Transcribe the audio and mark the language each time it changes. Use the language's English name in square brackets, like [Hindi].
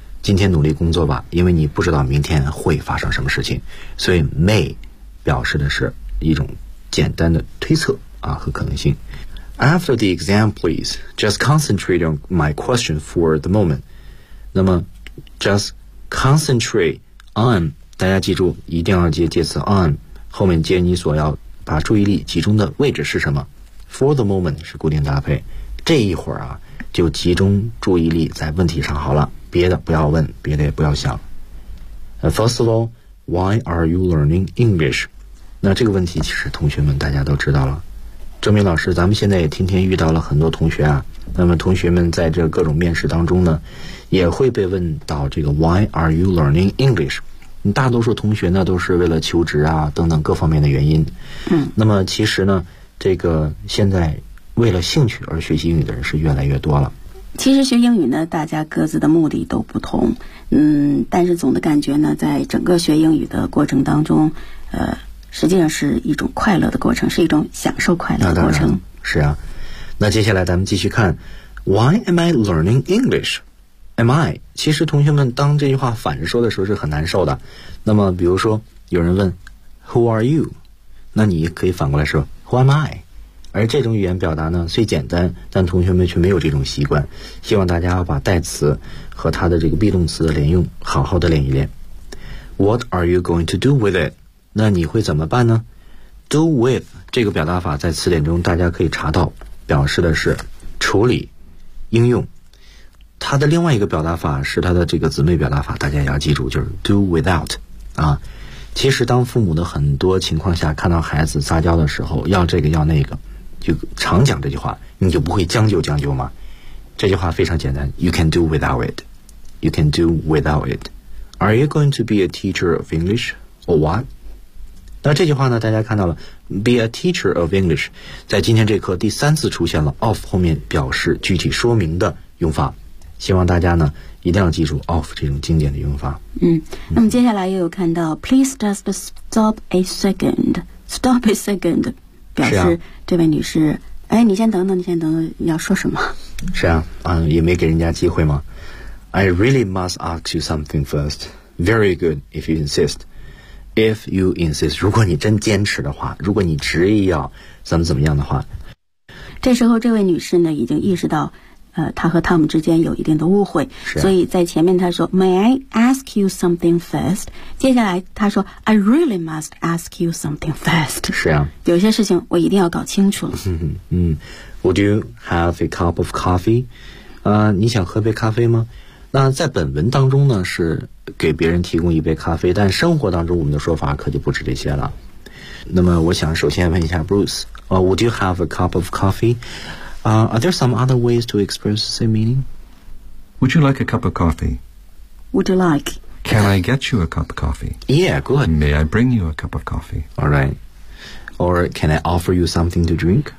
[Chinese] 今天努力工作吧，因为你不知道明天会发生什么事情。所以 may 表示的是一种简单的推测啊和可能性。 [English] After the exam, please. Just concentrate on my question for the moment. [Chinese] 那么 [English] just concentrate on, [Chinese] 大家记住一定要接介词 on, 后面接你所要把注意力集中的位置是什么。 [English] For the moment [Chinese] 是固定搭配。这一会儿啊就集中注意力在问题上好了，别的不要问，别的也不要想。 [English] First of all, why are you learning English? [Chinese] 那这个问题其实同学们大家都知道了。郑明老师，咱们现在也天天遇到了很多同学啊，那么同学们在这各种面试当中呢也会被问到这个 [English] Why are you learning English? [Chinese] 大多数同学呢都是为了求职啊等等各方面的原因。嗯，那么其实呢这个现在为了兴趣而学习英语的人是越来越多了。其实学英语呢大家各自的目的都不同，嗯，但是总的感觉呢在整个学英语的过程当中实际上是一种快乐的过程，是一种享受快乐的过程。是啊，那接下来咱们继续看 [English] Why am I learning English? Am I? [Chinese] 其实同学们当这句话反着说的时候是很难受的。那么比如说有人问 [English] Who are you? [Chinese] 那你可以反过来说 [English] Who am I? [Chinese] 而这种语言表达呢虽简单，但同学们却没有这种习惯，希望大家要把代词和它的这个 be 动词的连用好好的练一练。 [English] What are you going to do with it? [Chinese] 那你会怎么办呢？ [English] Do with [Chinese] 这个表达法在词典中大家可以查到，表示的是处理、应用。它的另外一个表达法是它的这个姊妹表达法，大家也要记住，就是 do without 啊。其实当父母的很多情况下看到孩子撒娇的时候要这个要那个，就常讲这句话，你就不会将就将就吗？这句话非常简单， [English] You can do without it. You can do without it. Are you going to be a teacher of English or what? [Chinese] 那这句话呢大家看到了 [English] be a teacher of English [Chinese] 在今天这课第三次出现了 of 后面表示具体说明的用法，希望大家呢一定要记住 of 这种经典的用法。嗯，那么接下来又有看到 [English] please just stop a second [Chinese] stop a second 表示、啊、这位女士哎，你先等等你要说什么。是啊，也没给人家机会吗？ [English] I really must ask you something first. Very good if you insistIf you insist, [Chinese] 如果你真坚持的话，如果你执意要怎么怎么样的话。这时候这位女士呢已经意识到她和汤姆之间有一定的误会。是、啊。所以在前面她说 , [English] May I ask you something first? [Chinese] 接下来她说 , [English] I really must ask you something first. [Chinese] 是啊。有些事情我一定要搞清楚。嗯嗯。 [English] Would you have a cup of coffee? [Chinese] 你想喝杯咖啡吗？那在本文当中呢是给别人提供一杯咖啡，但生活当中我们的说法可就不止这些了。那么我想首先问一下 Bruce, [English] Would you have a cup of coffee? Are there some other ways to express the same meaning? Would you like a cup of coffee? Would you like? Can I get you a cup of coffee? Yeah, good. May I bring you a cup of coffee? All right. Or can I offer you something to drink?